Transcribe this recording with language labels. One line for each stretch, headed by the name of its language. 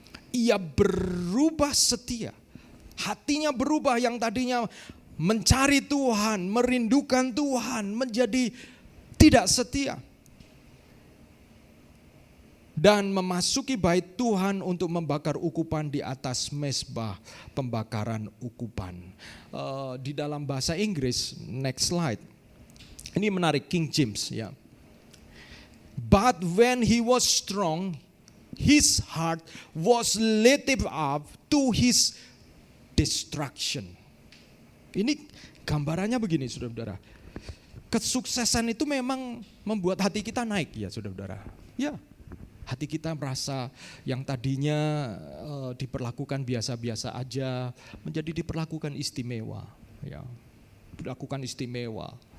Indonesian: Ia berubah setia, hatinya berubah, yang tadinya mencari Tuhan, merindukan Tuhan, menjadi tidak setia. Dan memasuki bait Tuhan untuk membakar ukupan di atas mezbah pembakaran ukupan. Di dalam bahasa Inggris,
English: next slide.
Indonesian: Ini menarik, King James ya.
English: But when he was strong, his heart was lifted up to his destruction.
Indonesian: Ini gambarannya begini, saudara-saudara. Kesuksesan itu memang membuat hati kita naik ya, saudara-saudara. Ya. Hati kita merasa yang tadinya diperlakukan biasa-biasa aja menjadi diperlakukan istimewa, ya, dilakukan istimewa.